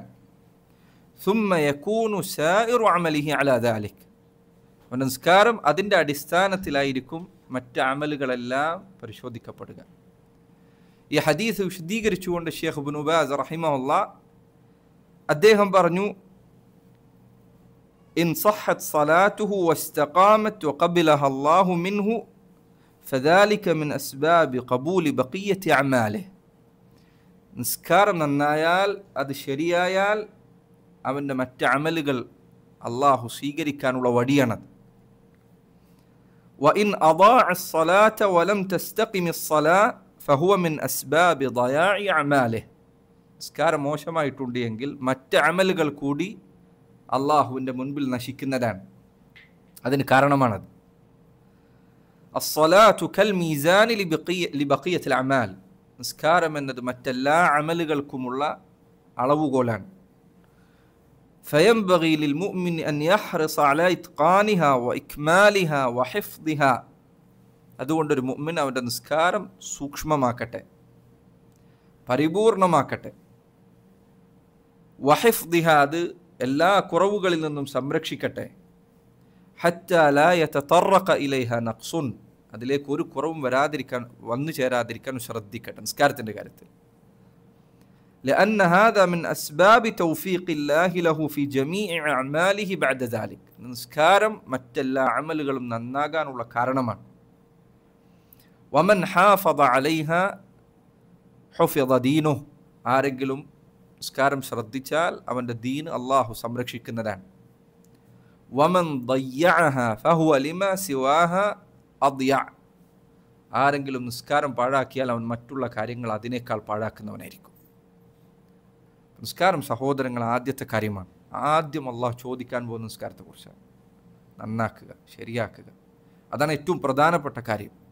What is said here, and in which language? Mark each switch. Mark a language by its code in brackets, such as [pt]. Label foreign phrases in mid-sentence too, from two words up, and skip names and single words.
[ar] ثم يكون سائر عمله على ذلك, [ml] അവൻ്റെ നിസ്കാരം അതിൻ്റെ അടിസ്ഥാനത്തിലായിരിക്കും മറ്റ് അമലുകളെല്ലാം പരിശോധിക്കപ്പെടുക. ഈ ഹദീസ് വിശദീകരിച്ചുകൊണ്ട് ഷെയ്ഖ് ഇബ്നു ബാസ് റഹിമഹുല്ലാഹ് അദ്ദേഹം പറഞ്ഞു, [ar] إن صحت صلاته واستقامت وقبلها الله منه فذلك من أسباب قبول بقية أعماله. [ml] നിസ്കാരം നന്നായാൽ, അത് ശരിയായാൽ അവൻ്റെ മറ്റ് അമലുകൾ അള്ളാഹു സ്വീകരിക്കാനുള്ള വഴിയാണത്. [ar] وإن أضاع الصلاة ولم تستقم الصلاة فهو من أسباب ضياع أعماله. [ml] നിസ്കാരം മോശമായിട്ടുണ്ട് എങ്കിൽ മറ്റ് അമലുകൾ കൂടി അള്ളാഹുവിൻ്റെ മുൻപിൽ നശിക്കുന്നതാണ്. അതിന് കാരണമാണത്. [ar] الصلاة كالميزان لبقية الأعمال. [ml] നിസ്കാരം എന്നത് മറ്റെല്ലാ അമലുകൾക്കുമുള്ള അളവുകോലാണ്. [ar] فينبغي للمؤمن أن يحرص على إتقانها وإكمالها وحفظها. [ml] അതുകൊണ്ടൊരു മുഅ്മിൻ അവൻ്റെ നിസ്കാരം സൂക്ഷ്മമാക്കട്ടെ, പരിപൂർണമാക്കട്ടെ. വഹിഫ്ദിഹ, അത് എല്ലാ കുറവുകളിൽ നിന്നും സംരക്ഷിക്കട്ടെ. [ar] حتى لا يتطرق إليه نقص, [ml] അതിലേക്ക് ഒരു കുറവും വന്നു ചേരാതിരിക്കാൻ ശ്രദ്ധിക്കട്ടെ നിസ്കാരത്തിൻ്റെ കാര്യത്തിൽ. [ar] لأن هذا من أسباب توفيق الله له في جميع أعماله بعد ذلك. [ml] നിസ്കാരം മറ്റെല്ലാ അമലുകളും നന്നാകാനുള്ള കാരണമാണ്. [ar] ومن حافظ عليها حفظ دينه. [ml] ആരെങ്കിലും നിസ്കാരം ശ്രദ്ധിച്ചാൽ അവൻ്റെ ദീൻ അള്ളാഹു സംരക്ഷിക്കുന്നതാണ്. [ar] ومن ضيعها فهو لما سواها أضيع. [ml] ആരെങ്കിലും നിസ്കാരം പാഴാക്കിയാൽ അവൻ മറ്റുള്ള കാര്യങ്ങൾ അതിനേക്കാൾ പാഴാക്കുന്നവനായിരിക്കും. നിസ്കാരം സഹോദരങ്ങൾ ആദ്യത്തെ കാര്യമാണ്. ആദ്യം അള്ളാഹു ചോദിക്കാൻ പോകുന്ന നിസ്കാരത്തെക്കുറിച്ചാണ്. നന്നാക്കുക, ശരിയാക്കുക, അതാണ് ഏറ്റവും പ്രധാനപ്പെട്ട കാര്യം.